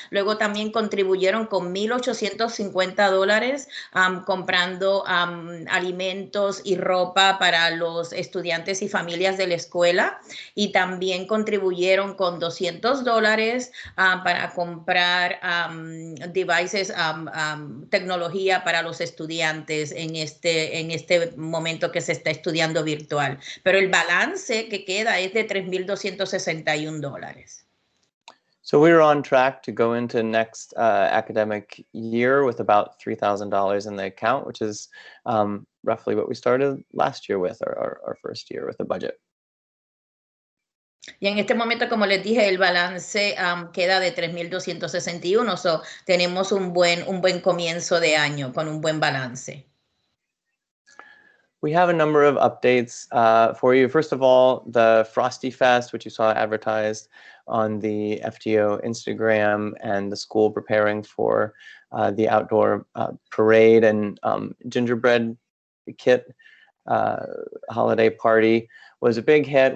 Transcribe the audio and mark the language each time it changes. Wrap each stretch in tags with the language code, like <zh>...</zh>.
<es>Luego también contribuyeron con $1,850 comprando alimentos y ropa para los estudiantes y familias de la escuela, y también contribuyeron con $200 para comprar devices, tecnología para los estudiantes en este momento que se está estudiando virtual. Pero el balance que queda es de $3,261.</es> <en>So we were on track to go into next academic year with about $3,000 in the account, which is roughly what we started last year with, our first year with the budget.</en> <es>Y en este momento, como les dije, el balance queda de 3,261, so tenemos un buen comienzo de año con un buen balance.</es> <en>We have a number of updates for you. First of all, the Frosty Fest, which you saw advertised on the FTO Instagram, and the school preparing for the outdoor parade and gingerbread kit holiday party, was a big hit.</en>